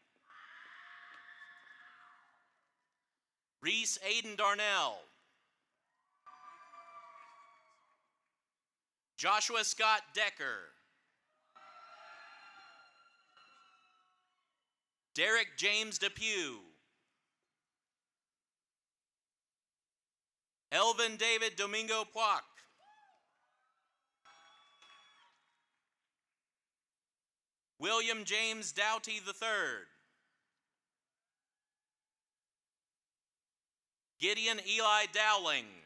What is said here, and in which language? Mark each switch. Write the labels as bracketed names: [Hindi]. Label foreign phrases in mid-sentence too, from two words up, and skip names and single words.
[English] Reese Aiden Darnell. Joshua Scott Decker. Derek James Depew. Elvin David Domingo Poic. William James Doughty III. Gideon Eli Dowling.